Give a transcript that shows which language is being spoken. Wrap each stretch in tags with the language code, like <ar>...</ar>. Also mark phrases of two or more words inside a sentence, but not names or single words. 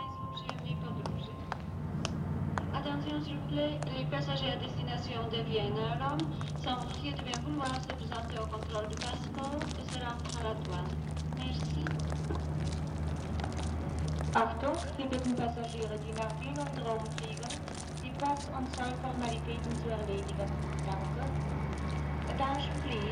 <pl>przyjemnej podróży.</pl> <fr>Attention s'il vous plaît, les passagers à destination de Vienne à Rome sont priés de bien vouloir se présenter au contrôle du passeport et se rendre à la douane. Merci.</fr> <de>Achtung, wir bitten Passagiere, die nach Wien und Rom fliegen, die Pass- und Zollformalitäten zu erledigen. Danke.</de> <en>Attention please.</en>